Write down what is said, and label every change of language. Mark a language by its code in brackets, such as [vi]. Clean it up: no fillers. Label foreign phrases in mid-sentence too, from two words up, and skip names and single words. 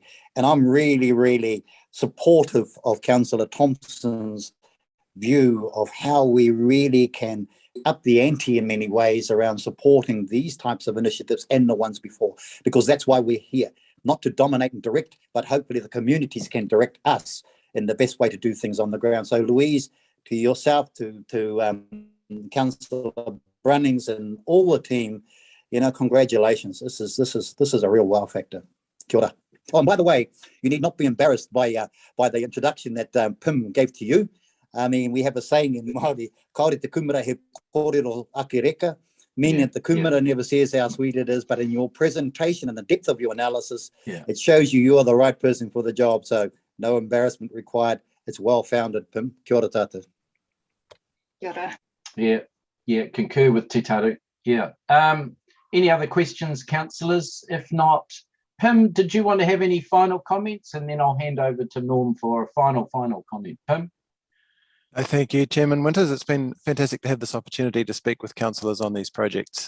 [en] And I'm really supportive of Councillor Thompson's view of how we really can up the ante in many ways around supporting these types of initiatives and the ones before, because that's why we're here, not to dominate and direct, but hopefully the communities can direct us in the best way to do things on the ground. So Louise, to yourself, to Councillor Brunnings and all the team, you know, congratulations. This is a real wow factor. [mi] Kia ora. [en] Oh, and by the way, you need not be embarrassed by the introduction that Pam gave to you. I mean, we have a saying in Māori, [mi] kaore te kumara he kōrero ake reka, [en] meaning that the kumara never says how sweet it is, but in your presentation and the depth of your analysis, it shows you are the right person for the job. So no embarrassment required. It's well-founded, [mi] Pam. Kia ora tātou. Kia ora. [en] Yeah, concur with Te Taru. Yeah. Any other questions, councillors? If not, Pam, did you want to have any final comments? And then I'll hand over to Norm for a final comment. Pam? Thank you, Chairman Winters. It's been fantastic to have this opportunity to speak with councillors on these projects.